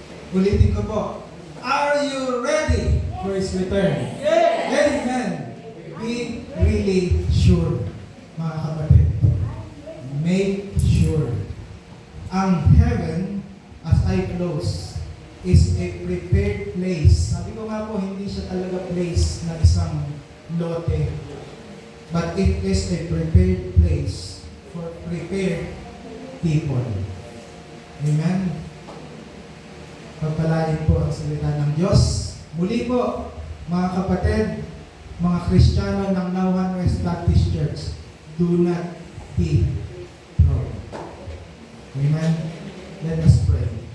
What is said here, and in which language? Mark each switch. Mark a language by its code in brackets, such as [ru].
[tl] Ulitin ko po, [en] are you ready for His return? Yes. Amen. Be really sure, [tl] mga kapatid. [en] Make sure. Ang heaven, as I close, is a prepared place. [tl] Sabi ko nga po, hindi siya talaga place na isang lote. [en] But it is a prepared place for prepared people. Amen? [tl] Pagpalain po ang salita ng Diyos. Muli po, mga kapatid, mga Kristiyano ng Nauhan West Baptist Church, [en] do not be proud. [tl] Amen? [en] Let us pray.